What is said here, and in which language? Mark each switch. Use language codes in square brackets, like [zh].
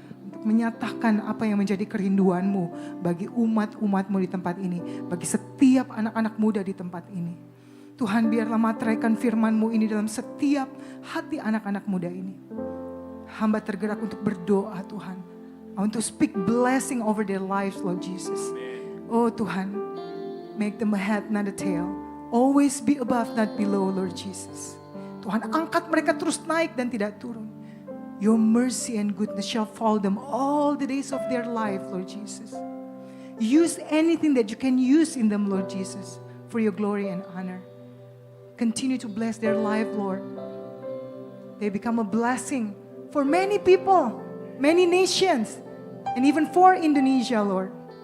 [id] Untuk menyatakan apa yang menjadi kerinduan-Mu bagi umat-umat-Mu di tempat ini. Bagi setiap anak-anak muda di tempat ini. Tuhan, biarlah materaikan firman-Mu ini dalam setiap hati anak-anak muda ini. Hamba tergerak untuk berdoa Tuhan. [en] I want to speak blessing over their lives, Lord Jesus. [id] Oh Tuhan, [en] make them a head, not a tail. Always be above, not below, Lord Jesus. [id] Tuhan, angkat mereka terus naik dan tidak turun. [en] Your mercy and goodness shall follow them all the days of their life, Lord Jesus. Use anything that you can use in them, Lord Jesus, for your glory and honor. Continue to bless their life, Lord. They become a blessing for many people, many nations, and even for Indonesia, Lord.